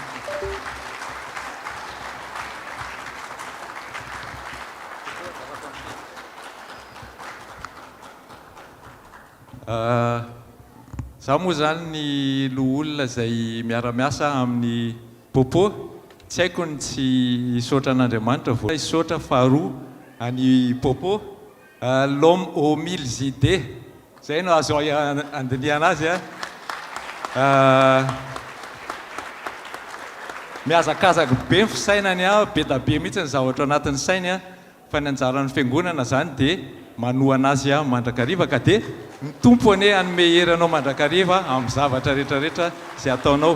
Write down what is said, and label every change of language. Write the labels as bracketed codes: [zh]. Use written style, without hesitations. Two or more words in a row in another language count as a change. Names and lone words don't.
[mg] Zaho moa zany ny loholona izay miara-miasa amin'ny popo tsy haiko ny tsy hisaotra an'Andriamanitra vao hisaotra faharoa any popo [fr] l'homme aux mille idées [mg] zay no azo andiniana azy miazakazaka be ny fisainany be da be mihitsy ny zavatra anatin'ny sainy fa ny anjaran'ny fiangonana zany dia manoa anazy a mandrakariva ka dia ny tompony hoe anome hery anao mandrakariva amin'ny zavatra rehetrarehetra zay ataonao.